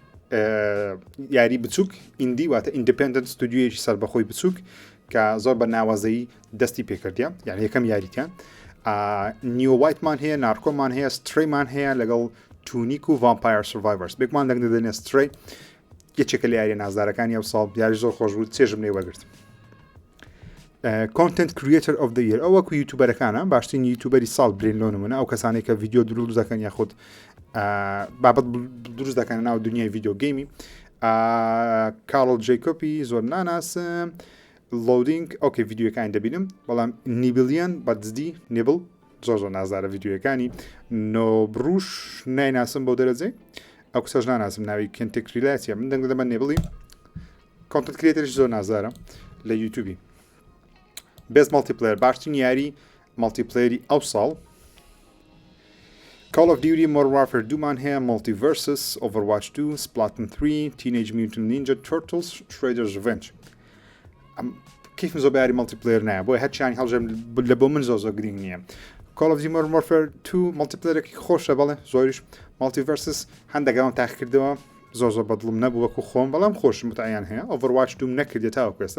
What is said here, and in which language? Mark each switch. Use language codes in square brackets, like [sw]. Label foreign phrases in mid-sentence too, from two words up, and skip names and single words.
[ckb] یاری بچووک ئیندی واتە ئیندپندنت ستودیویەکی سەربەخۆی بچووک کە زۆر بە ناوازایی دەستی پێکردیان یان یەکەم یاریتیان نیووایتمان هەیە نارکۆمان هەیە ستریمان هەیە لەگەڵ تونیک و ڤامپایر سڤایڤەرس بێکمان دەنگ دەدەنێ ستری یەکێکە لە یاریە نازدارەکانی ئەو ساڵ یاری زۆر خۆش بوو چێژم لێ وەرگرت [en] content creator of the [ckb] year ئەو وەکو یوتیوبەرەکانە باشترین یوتیوبەری ساڵ برێنلۆ نمونە ئەو کەسانێک کە ڤیدیۆ دروست دەکەن یاخود بابەت دروست دەکەن ناو دنیای ڤیدیۆ گەیمی کارڵ جەیکۆپی زۆر ناناسم لۆدینگ ئۆکێ ڤیدیۆەکانی دەبینم بەڵام نیبلیان بەدزدی نیبل زۆر زۆر نازدارە ڤیدیۆەکانی نۆبروش نایناسم بۆ دەرەجێ ئەو کەسەش ناناسم ناوی کەنتێکریلاتیە من دەنگ دەدەمە نێبڵی کۆنتنت کرێتەرش زۆر نازدارە لە یوتیوبی [en] best multiplayer [ckb] باشترین یاری مەڵتیپلەیەری ئەو ساڵ Call of Duty Modern Warfare 2مان هەیە Multiversus Overwatch 2 Splatoon 3 Teenage Mutant Ninja Turtles Shredder's Revenge کیفم زۆر بە یاری مەڵتیپلەیەر نایە بۆی هەرچیانی هەڵژێم لە بۆ من زۆر گرنگ نییە Call of Duty Modern Warfare 2 مەڵتیپلەیەرێکی خۆشە بەڵێ زۆریش Multiversus هەندێکەوەم تاقی کردەوە زۆر بەدڵم نەبوو وەکو خۆم بەڵام خۆش متعیان هەیە Overwatch 2 نەکردێت تاوەکو ئێستا